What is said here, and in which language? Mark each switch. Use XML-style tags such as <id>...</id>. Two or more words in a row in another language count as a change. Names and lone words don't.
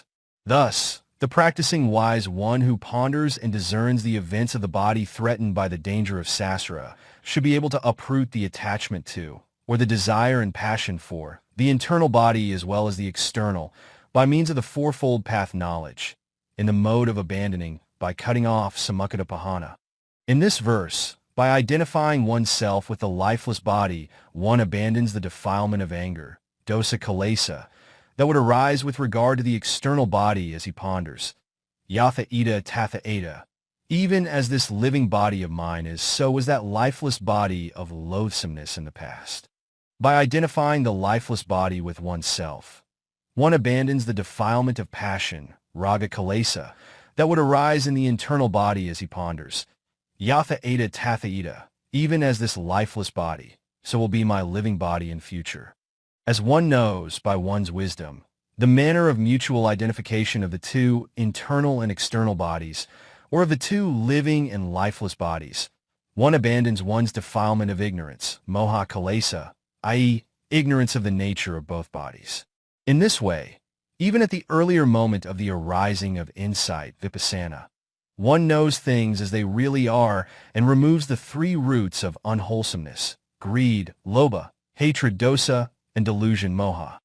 <en>Thus, the practicing wise one who ponders and discerns the events of the body threatened by the danger of sasara should be able to uproot the attachment to, or the desire and passion for, the internal body as well as the external, by means of the fourfold path knowledge, in the mode of abandoning, by cutting off</en> <pi>samukkata pahana.</pi> <en>In this verse, by identifying oneself with the lifeless body, one abandons the defilement of anger,</en> <pi>dosa kilesa,</pi> <en>that would arise with regard to the external body as he ponders.</en> <pi>Yatha ida tatha ada.</pi> <en>Even as this living body of mine is, so was that lifeless body of loathsomeness in the past. By identifying the lifeless body with oneself, one abandons the defilement of passion,</en> <pi>raga kilesa,</pi> <en>that would arise in the internal body as he ponders.</en> <pi>Yatha ada tatha ida.</pi> <en>Even as this lifeless body, so will be my living body in future. As one knows by one's wisdom, the manner of mutual identification of the two internal and external bodies, or of the two living and lifeless bodies, one abandons one's defilement of ignorance,</en> <pi>moha kilesa,</pi> <en>i.e., ignorance of the nature of both bodies. In this way, even at the earlier moment of the arising of insight, vipassana, one knows things as they really are and removes the three roots of unwholesomeness, greed, lobha, hatred, dosa, and delusion Moha.</en>